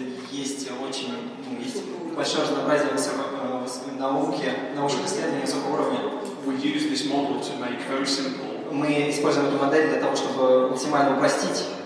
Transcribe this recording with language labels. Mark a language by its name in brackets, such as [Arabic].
[Russian] Есть большое разнообразие науки, научных исследований высокого уровня. [English] We use this model to make very simple. [Russian] Мы используем эту модель для того, чтобы максимально упростить.